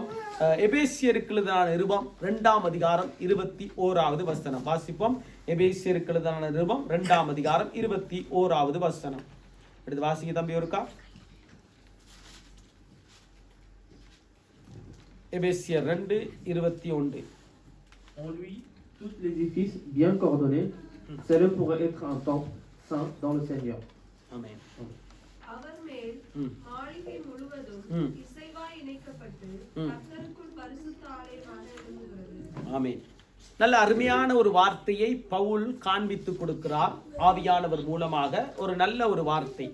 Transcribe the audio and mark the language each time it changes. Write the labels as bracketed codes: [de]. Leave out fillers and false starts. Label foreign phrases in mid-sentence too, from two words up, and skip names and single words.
[ta] எபேசியருக்கு எழுதின நிருபம் 2ஆம் அதிகாரம் 21வது வசனம் வாசிப்போம். எபேசியருக்கு எழுதின நிருபம் 2ஆம் அதிகாரம் 21வது வசனம் எடுத்து வாசிங்க தம்பி ஒருக்கா. எபேசியர் 2:21. [fr] En lui, tout l'édifice bien coordonné s'élève pour être un temple saint dans le Seigneur. Amen. [ta] அவர் மேல் மாளிகை முழுவதும் இசைவாய் இணைக்கப்பட்டு கர்த்தருக்குள் பரிசுத்த ஆலயமாக எழும்புகிறது. ஆமென். நல்ல அருமையான ஒரு வார்த்தையை பவுல் காண்பித்து கொடுக்கிறார் ஆவியானவர் மூலமாக. ஒரு நல்ல ஒரு வார்த்தை.